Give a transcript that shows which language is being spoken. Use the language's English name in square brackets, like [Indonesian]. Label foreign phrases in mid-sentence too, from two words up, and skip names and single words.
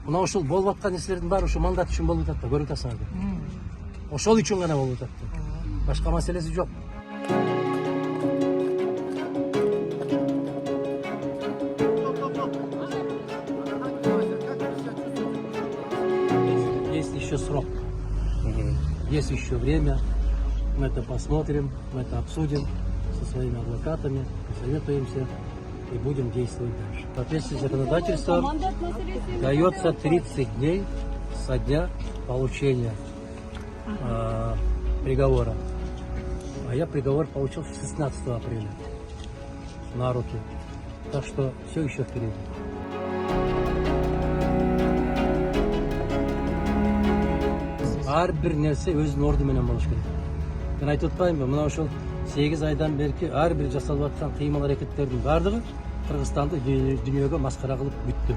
[Kyrgyz] Мына ушул болуп аткан нерселердин баары ушу мандат үчүн болуп атат да, көрүп атасыңар. Ошол үчүн гана болуп атат. Башка маселеси жок. [Russian] Есть еще срок. Есть еще время. Мы это посмотрим, мы это обсудим со своими адвокатами, посоветуемся и будем действовать дальше. В соответствии с законодательством дается 30 дней со дня получения приговора. А я приговор получил 16 апреля на руки. Так что все еще впереди. [Kyrgyz] Ар бир нерсе өзүнүн орду менен болуш керек. Мен айтып атпаймынбы, мына ошол 8 айдан берки ар бир жасалып аткан кыймыл аракеттердин баардыгы Кыргызстанды дүйнөгө маскара кылып бүттү.